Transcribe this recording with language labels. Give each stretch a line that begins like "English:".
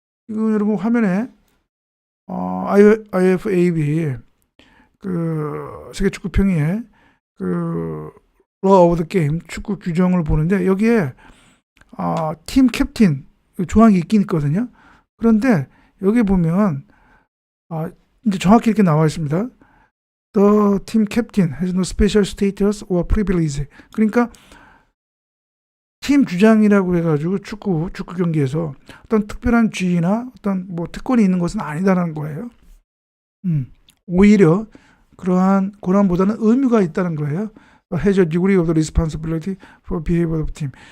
Korean: 이거 여러분 화면에 IFAB 그 세계 축구 평의회 그 Law of the Game 축구 규정을 보는데 여기에 팀 캡틴 조항이 있긴 있거든요. 그런데 여기 보면 이제 정확히 이렇게 나와 있습니다.
English: The team captain has no special status or privilege.
Korean: 그러니까 팀 주장이라고 해가지고 축구 경기에서 어떤 특별한 지위나 어떤 뭐 특권이 있는 것은 아니다라는 거예요. 오히려 그러한 권한보다는 의무가 있다는 거예요.
English: Has a degree of the responsibility for behavior of team.